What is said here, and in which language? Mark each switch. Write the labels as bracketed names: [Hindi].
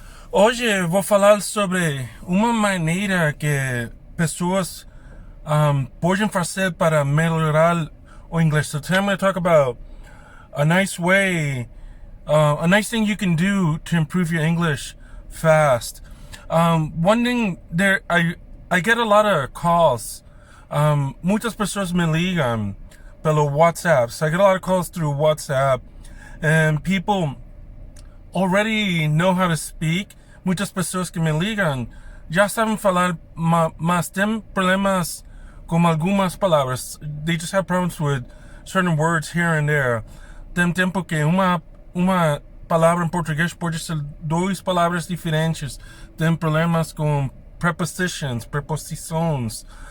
[Portuguese] Hoje vou falar sobre uma maneira que pessoas podem fazer para melhorar o inglês. [English] So today I'm going to talk about a nice way, a nice thing you can do to improve your English fast. One thing there, I get a lot of calls. [Portuguese] Muitas pessoas me ligam pelo WhatsApp. [English] So I get a lot of calls through WhatsApp, and people already know how to speak. [Portuguese] Muitas pessoas que me ligam já sabem falar, mas tem problemas com algumas palavras. [English] They just have problems with certain words here and there. [Portuguese] Tem tempo que uma palavra em português pode ser duas palavras diferentes. Tem problemas com prepositions, preposições.